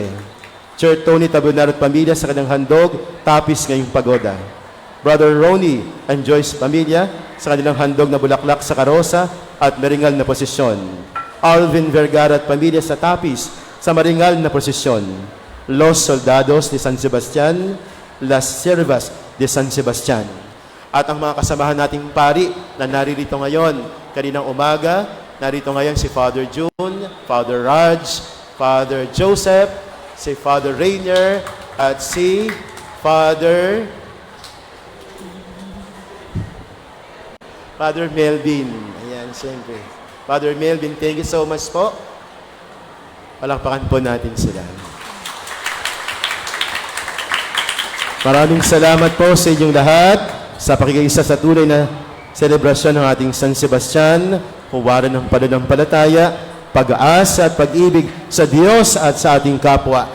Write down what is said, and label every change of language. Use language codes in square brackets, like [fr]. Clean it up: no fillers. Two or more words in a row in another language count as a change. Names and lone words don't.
[tl] Sir Tony Tabunar at pamilya sa kanyang handog tapis ngayong pagoda. Brother Ronnie and Joyce pamilya sa kanilang handog na bulaklak sa karosa at maringal na posisyon. Alvin Vergara at pamilya sa tapis sa maringal na posisyon. [es] Los Soldados de San Sebastian, Las Siervas de San Sebastian. [tl] At ang mga kasamahan nating pari na naririto ngayon, kaninang umaga, narito ngayon si Father June, Father Raj, Father Joseph, si Father Rainier, at si Father Melvin. Ayan, siyempre. [en] Father Melvin, thank you so much po. [tl] Palakpakan po natin sila. Maraming salamat po sa inyong lahat sa pakikiisa sa tunay na selebrasyon ng ating San Sebastian, huwaran ng pananampalataya, pag-aasa at pag-ibig sa Diyos at sa ating kapwa.